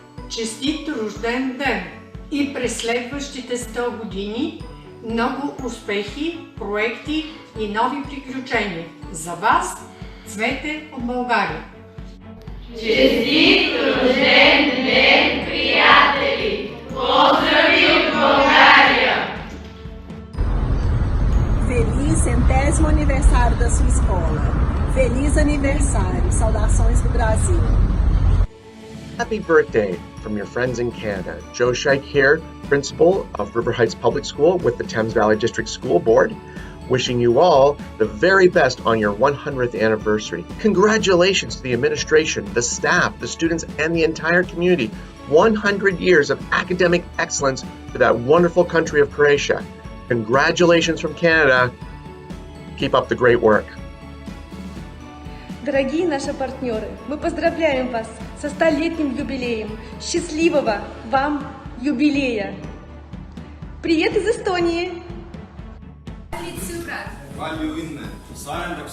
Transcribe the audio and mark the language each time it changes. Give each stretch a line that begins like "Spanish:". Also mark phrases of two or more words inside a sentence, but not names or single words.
Bulgarian: Честит рожден ден и през следващите 100 години много успехи, проекти и нови приключения. За вас, Цвете от България!
Croatian: Čestit rođen den, prijatelji! Pozdravi od Bulgarija!
Portuguese: Feliz 100º aniversário da sua escola. Feliz aniversário. Saudações do Brasil.
English: Happy birthday from your friends in Canada. Joe Scheich here, principal of River Heights Public School with the Thames Valley District School Board, wishing you all the very best on your 100th anniversary. Congratulations to the administration, the staff, the students, and the entire community. 100 years of academic excellence for that wonderful country of Croatia. Congratulations from Canada. Keep up the great work.
Russian: Дорогие наши партнеры, мы поздравляем вас со 100-летним юбилеем. Счастливого вам юбилея! Привет из Эстонии!
Estonian: Palju õnne 100.